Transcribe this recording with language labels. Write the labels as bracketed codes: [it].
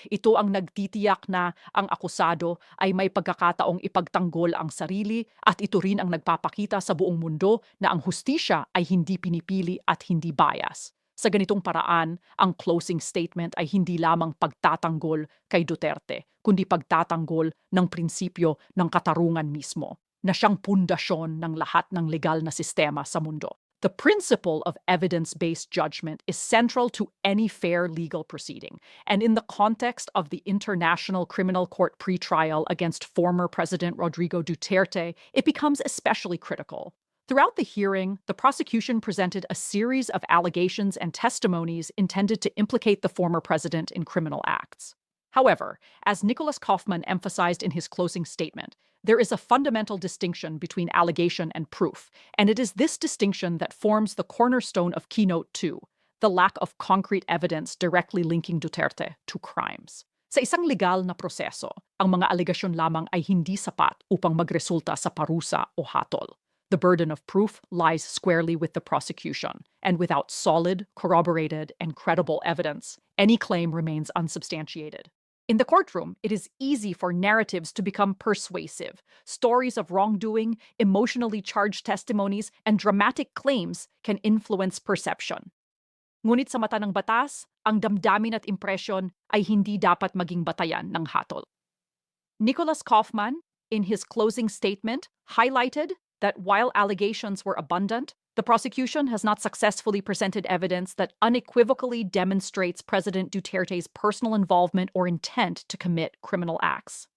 [tl] Ito ang nagtitiyak na ang akusado ay may pagkakataong ipagtanggol ang sarili at ito rin ang nagpapakita sa buong mundo na ang hustisya ay hindi pinipili at hindi bias. Sa ganitong paraan, ang closing statement ay hindi lamang pagtatanggol kay Duterte, kundi pagtatanggol ng prinsipyo ng katarungan mismo, na siyang pundasyon ng lahat ng legal na sistema sa mundo. [en] The principle of evidence-based judgment is central to any fair legal proceeding, and in the context of the International Criminal Court pretrial against former President Rodrigo Duterte, it becomes especially critical. Throughout the hearing, the prosecution presented a series of allegations and testimonies intended to implicate the former president in criminal acts. However, as Nicolas Kaufman emphasized in his closing statement, there is a fundamental distinction between allegation and proof, and it is this distinction that forms the cornerstone of Keynote 2, the lack of concrete evidence directly linking Duterte to crimes. [tl] Sa isang legal na proseso, ang mga alegasyon lamang ay hindi sapat upang magresulta sa parusa o hatol. [en] The burden of proof lies squarely with the prosecution, and without solid, corroborated, and credible evidence, any claim remains unsubstantiated. In the courtroom, it is easy for narratives to become persuasive. Stories of wrongdoing, emotionally charged testimonies, and dramatic claims can influence perception. [tl] Ngunit sa mata ng batas, ang damdamin at impresyon ay hindi dapat maging batayan ng hatol. [en] Nicolas Kaufman, in his closing statement, highlighted that while allegations were abundant, the prosecution has not successfully presented evidence that unequivocally demonstrates President Duterte's personal involvement or intent to commit criminal acts.